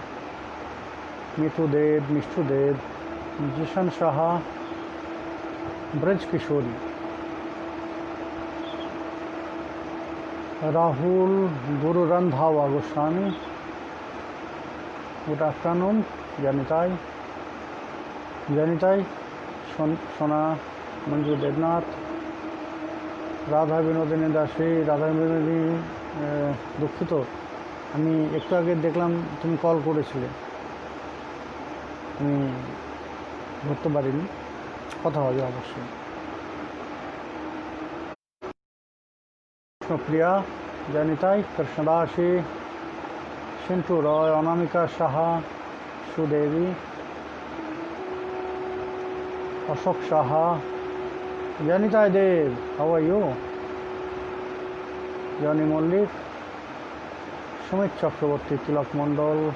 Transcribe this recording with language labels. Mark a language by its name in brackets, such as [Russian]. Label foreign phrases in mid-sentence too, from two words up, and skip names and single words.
[Bangla] मिठू देव जिशन शाह ब्रज किशोरी राहुल गुरु रंधावा गोस्वामी [English] good afternoon [Bangla] जनिताय जनिताय सोना मंजू देवनाथ राधा विनोदिनी दासी राधा विनोदिनी दुखित আমি একটু আগে দেখলাম তুমি কল করেছিলে, আমি ধরতে পারিনি, কথা হবে অবশ্যই। কৃষ্ণপ্রিয়া জনিতাই কৃষ্ণদাসী সিন্টু রয় অনামিকা সাহা সুদেবী অশোক সাহা জনিতাই দেব [English] how are you [Bangla] জনি মল্লিক সুমিত চক্রবর্তী তিলক মণ্ডল